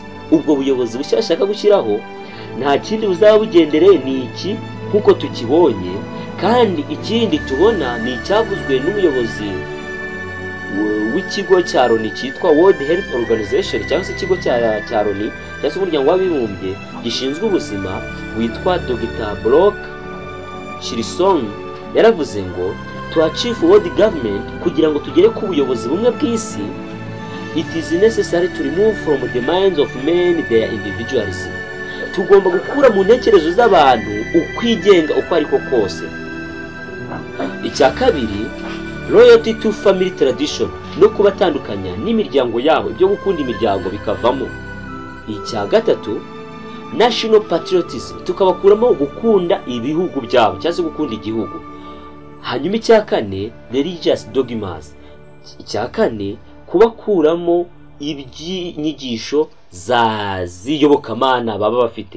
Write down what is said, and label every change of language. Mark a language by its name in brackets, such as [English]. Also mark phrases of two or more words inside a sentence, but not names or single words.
[Kinyarwanda] Ubwo buyobozi bushya bashaka gushyiraho nta kindi buzaba bugendereye ni iki nk'uko tukibonye, kandi ikindi tubona ni icyavuzwe n'umuyobozi w'ikigo cya Loni cyitwa World Health Organization, cyangwa se ikigo cya Loni cyangwa se umuryango w'abibumbye gishinzwe ubuzima, witwa Dr. [English] Brock Chirisong. [Kinyarwanda] Yaravuze ngo [English] to achieve world government, [Kinyarwanda] kugira ngo tugere ku buyobozi bumwe bw'isi, [English] it is necessary to remove from the minds of men their individualism. [Kinyarwanda] Tugomba gukura mu ntekerezo z'abantu ukwigenga uko ariko kose. Icya kabiri, [English] loyalty to family tradition, [Kinyarwanda] no kubatandukanya n'imiryango yabo, ibyo gukunda imiryango bikavamo. Icya gatatu, [English] national patriotism, [Kinyarwanda] tukabakuramo gukunda ibihugu byabo cyangwa se gukunda igihugu. Hanyuma icya kane, [English] religious dogmas. [Kinyarwanda] Icya kane, kubakuramo iby'inyigisho z'iyobokamana baba bafite.